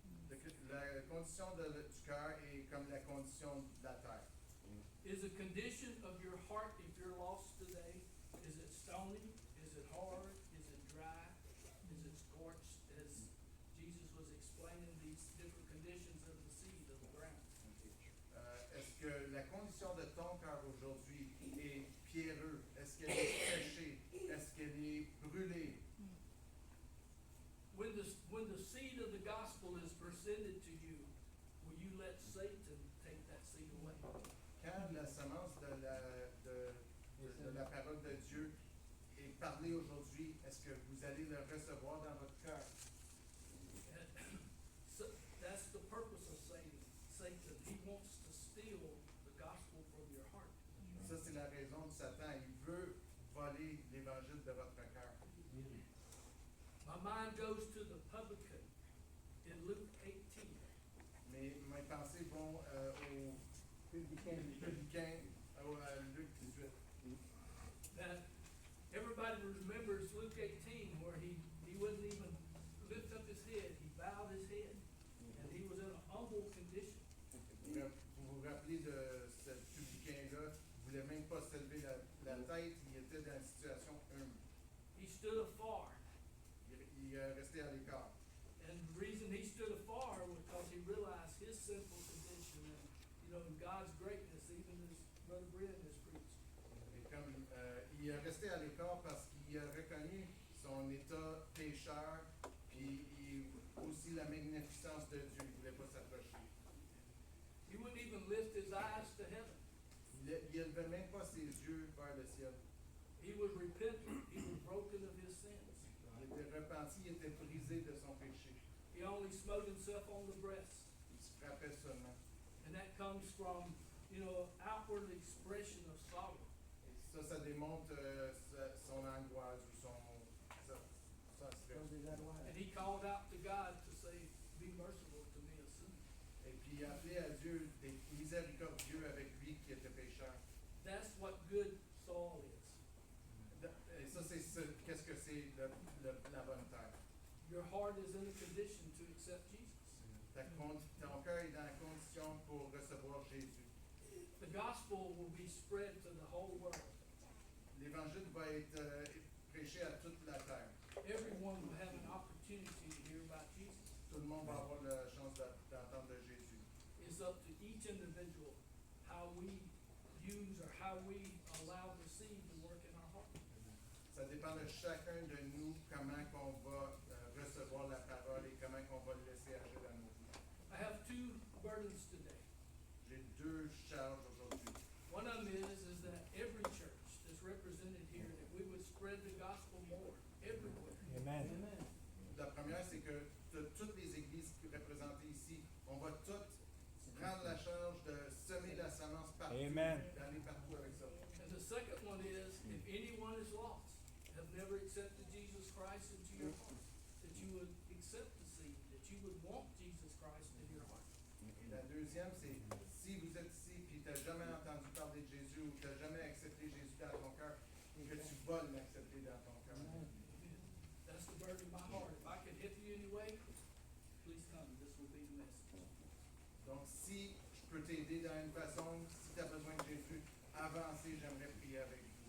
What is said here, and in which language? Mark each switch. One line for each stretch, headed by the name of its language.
French: La condition du cœur est comme la condition de la terre.
English: Is the condition of your heart, if you're lost today, is it stony? Is it hard? Is it dry? Is it scorched? As Jesus was explaining these different conditions of the seed of the ground.
French: Est-ce que la condition de ton cœur aujourd'hui est pierreux? Est-ce qu'elle est séchée? Est-ce qu'elle est brûlée?
English: When the seed of the gospel is presented to you, will you let Satan take that seed away?
French: Quand la semence de la parole de Dieu est parlée aujourd'hui, est-ce que vous allez le recevoir dans votre cœur?
English: So that's the purpose of Satan. Satan, he wants to steal the gospel from your heart.
French: Ça, c'est la raison de Satan. Il veut voler l'évangile de votre cœur.
English: My mind goes to the publican in Luke 18.
French: Mes pensées vont au publicain, à Luc 18.
English: That everybody remembers Luke 18 where he wouldn't even lift up his head. He bowed his head. And he was in a humble condition.
French: Vous vous rappelez de ce publicain-là, il ne voulait même pas se lever la tête, il était dans une situation humble.
English: He stood afar.
French: Il est resté à l'écart.
English: And the reason he stood afar was because he realized his sinful condition and, and God's greatness, even as Brother Brian has preached.
French: Et comme il est resté à l'écart parce qu'il a reconnu son état pécheur, puis aussi la magnificence de Dieu. Il ne voulait pas s'approcher.
English: He wouldn't even lift his eyes to heaven.
French: Il n'élevait même pas ses yeux vers le ciel.
English: He was repentant. He was broken of his sins.
French: Il était repenti, il était brisé de son péché.
English: He only smote himself on the breast.
French: Il se frappait seulement.
English: And that comes from, outward expression of sorrow.
French: Et ça démontre son angoisse ou son stress.
English: And he called out to God to say, be merciful to me, a sinner.
French: Et puis il a appelé à Dieu d'être miséricordieux avec lui qui était pécheur.
English: That's what good soil is.
French: Et ça, qu'est-ce que c'est la bonne terre?
English: Your your heart is in a condition to accept Jesus.
French: Ton cœur est dans la condition pour recevoir Jésus.
English: The gospel will be spread to the whole world.
French: L'évangile va être prêché à toute la terre.
English: Everyone will have an opportunity to hear about Jesus.
French: Tout le monde va avoir la chance d'entendre de Jésus.
English: It's up to each individual how we use or how we allow the seed to work in our heart.
French: Ça dépend de chacun de nous comment qu'on va recevoir la parole et comment qu'on va le laisser agir dans nos vies.
English: I have two burdens today.
French: J'ai deux charges aujourd'hui.
English: One of them is that every church that's represented here, that we would spread the gospel more everywhere. Amen.
French: La première, c'est que de toutes les églises représentées ici, on va toutes prendre la charge de semer la semence partout, Amen. d'aller partout avec ça.
English: And the second one is, if anyone is lost, have never accepted Jesus Christ into your heart, that you would accept the seed, that you would want Jesus Christ in your heart.
French: Et la deuxième, c'est si vous êtes ici et tu n'as jamais entendu parler de Jésus ou tu n'as jamais accepté Jésus dans ton cœur, que tu vas l'accepter dans ton cœur.
English: That's the burden of my heart. If I can help you anyway, please come. This will be the message.
French: Donc, si je peux t'aider dans une façon, si tu as besoin de Jésus, avancez, j'aimerais prier avec vous.